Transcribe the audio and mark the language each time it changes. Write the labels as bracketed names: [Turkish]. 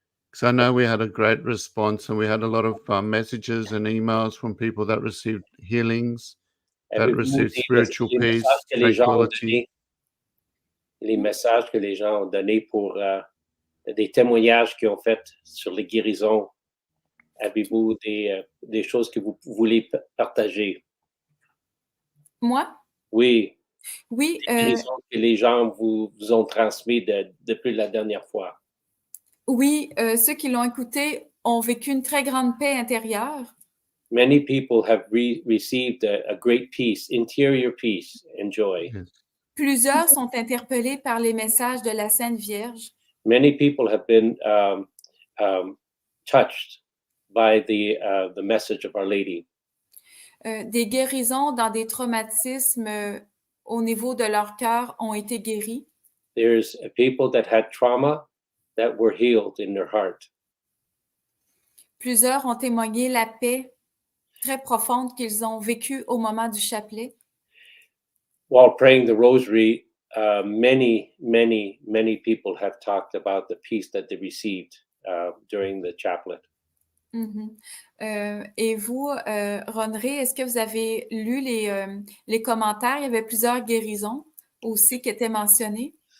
[English] Because I know we had a great response and we had a lot of messages and emails from people that received healings, that received spiritual peace, tranquility. [French] Les messages que les gens ont donnés pour des témoignages qu'ils ont fait sur les guérisons. Avez-vous des choses que vous voulez partager? Moi? Oui. Oui. Des guérisons que les gens vous ont transmis depuis la dernière fois. Oui, ceux qui l'ont écouté ont vécu une très grande paix intérieure. [English] Many people have received a great peace, interior peace and joy. Yes. [French] Plusieurs sont interpellés par les messages de la Sainte Vierge. [English] Many people have been touched by the message of Our Lady. [French] Des guérisons dans des traumatismes au niveau de leur cœur ont été guéris. [English] There's people that had trauma that were healed in their heart. [French] Plusieurs ont témoigné la paix très profonde qu'ils ont vécue au moment du chapelet. [English] While praying the rosary, many people have talked about the peace that they received during the chaplet. Mm-hmm. [French] Et vous, Ronré, est-ce que vous avez lu les commentaires? Il y avait plusieurs guérisons aussi qui étaient mentionnées.